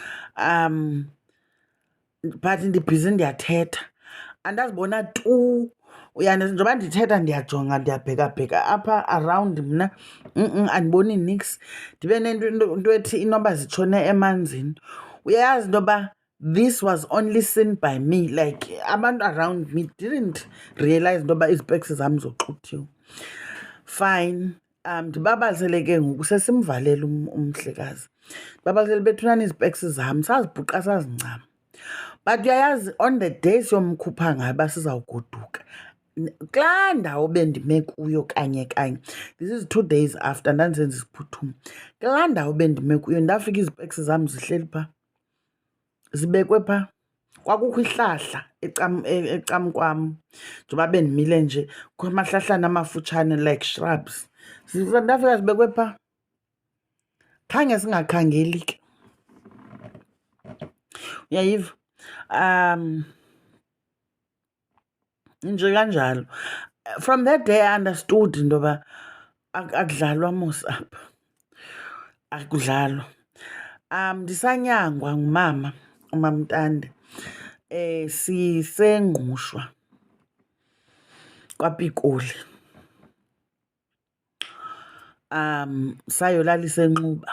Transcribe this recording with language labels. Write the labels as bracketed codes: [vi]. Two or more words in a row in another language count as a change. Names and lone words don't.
[xh] But ndibhizi ndiyathetha, andazibona tu. Njengoba ndithetha ndiyajonga, ndiyabhekabheka apha around mna, andiboni nix. Ndibe nento ethi inoba zitshone emanzini. Uyayazi into yoba [en] this was only seen by me, like abantu around me didn't realize [xh] into yoba izipeks zam zoxuthiwe. [en] Fine. [xh] Ndibabalisele ke ngoku, sesimvalela umhlekazi. Ndibabalisele bethunani izipeks zam, sazibhuqa sazincama. But uyayazi [en] on the day [xh] siyomkhupha ngayo uba sizawugoduka, kulaa ndawo bendime kuyo kanye, [en] this is 2 days after [xh] ndandisenza isiphuthumo. Kulaa ndawo bendime kuyo ndafika izipeks zam zihleli phaa, zibekwe phaa. Kwakukho ihlahla ecamkwam, njengoba bendimile nje, kukho amahlahlana amafutshane [en] like shrubs. [xh] Ndafika zibekwe phaa, khange singakhangeli ke, uyayiva. Nje kanjalo. [en] From that day I understood [xh] into yoba akudlalwa mos apha, akudlalwa. Ndisanyangwa ngumama, uMamntande, sisengqushwa kwaPikoli. Sayolalisa eNxuba.